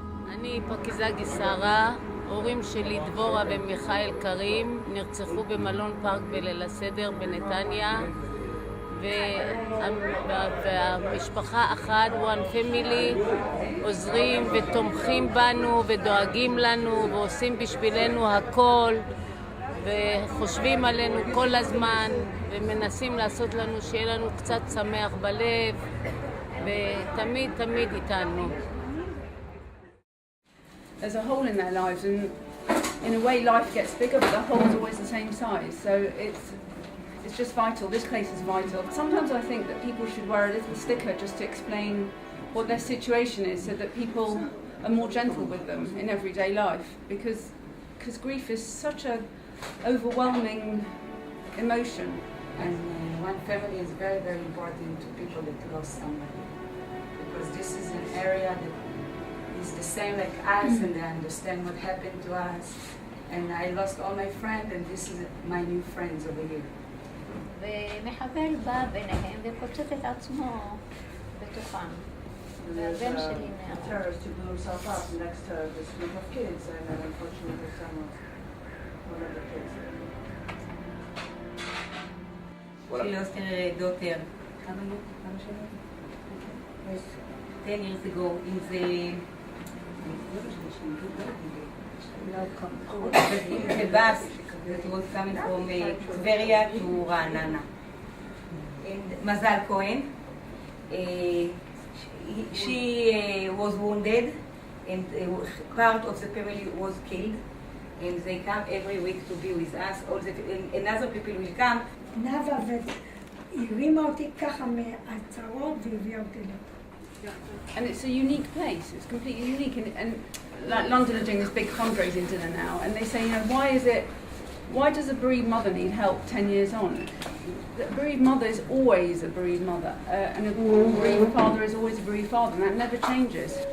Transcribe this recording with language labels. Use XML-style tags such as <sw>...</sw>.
<he>אני פקיזה גיסרה, הורים שלי דבורה ומיכאל קרים נרצחו במלון פארק בליל הסדר בנתניה, והמשפחה אחת, OneFamily, עוזרים ותומכים בנו ודואגים לנו ועושים בשבילנו הכל וחושבים עלינו כל הזמן ומנסים לעשות לנו שיהיה לנו קצת שמח בלב ותמיד תמיד איתנו.</he> <en>There's a hole in their lives, and in a way life gets bigger, but the hole's always the same size, so it's just vital. This place is vital. Sometimes I think that people should wear a little sticker just to explain what their situation is, so that people are more gentle with them in everyday life, because grief is such an overwhelming emotion. And OneFamily is very, very important to people that lost someone, because this is an area that is the same like us, and they understand what happened to us. And I lost all my friends, and this is my new friends over here.</en> <he>ומחבל בא ביניהם ופוצץ את עצמו בתוכם. והבן שלי נהרג.</he> <en>Terrorist who blew himself up next to this group of kids, and unfortunately some of one of the kids. She lost her daughter. 10 years ago in the bus that was coming from Tveria to Ra'anana. And Mazal Cohen, she was wounded, and part of the family was killed, and they come every week to be with us. And other people will come.</en> <he>נאווה הרימה אותי ככה מהצרות והביאה אותי לפה.</he> <en>And it's a unique place. It's completely unique. And like London are doing this big fundraising dinner now, and they say, why does a bereaved mother need help 10 years on? A bereaved mother is always a bereaved mother, and a bereaved father is always a bereaved father, and that never changes.</en>